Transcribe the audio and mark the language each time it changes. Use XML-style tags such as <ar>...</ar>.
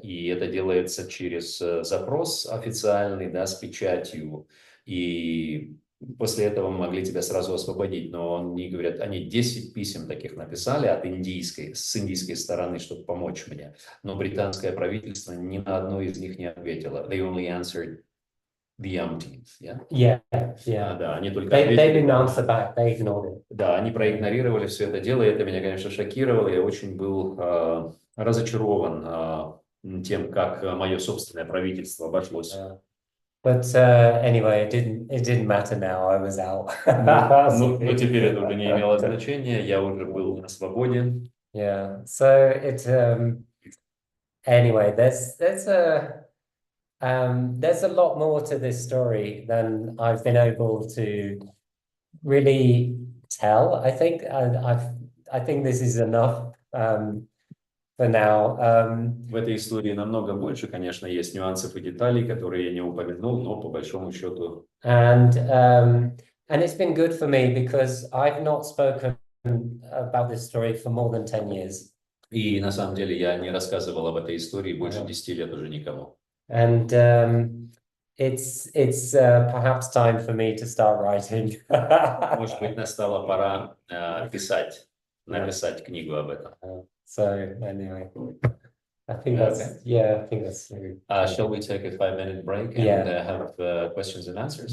<ru>И это делается через запрос официальный, да, с печатью, и после этого мы могли тебя сразу освободить. Но они говорят, они 10 писем таких написали с индийской стороны, чтобы помочь мне. Но британское правительство ни на одно из них не ответило.</ru> <en>They only answered the umpteenth, yeah? Yeah.</en> <ru>Да, они только</ru> <en>they</en> <ru>ответили.</ru> <en>didn't answer back, they ignored it.</en> <ru>Да, они проигнорировали все это дело, и это меня, конечно, шокировало. Я очень был разочарован тем, как мое собственное правительство обошлось.</ru> <en>But anyway, it didn't matter now. I was out.</en> <ru>Но теперь это уже не имело значения. Я уже был на свободе.</ru> <en>Yeah. So anyway, there's a lot more to this story than I've been able to really tell. I think I think this is enough for now.</en> <ru>В этой истории намного больше, конечно, есть нюансов и деталей, которые я не упомянул, но по большому счету.</ru> <en>And it's been good for me because I've not spoken about this story for more than 10 years.</en> <ru>И на самом деле я не рассказывал об этой истории больше 10 лет уже никому.</ru> <en>And it's perhaps time for me to start writing.</en> <ru>Может быть, настала пора написать книгу об этом.</ru> <en>So anyway, I think that's Shall we take a 5-minute break and have questions and answers?</en>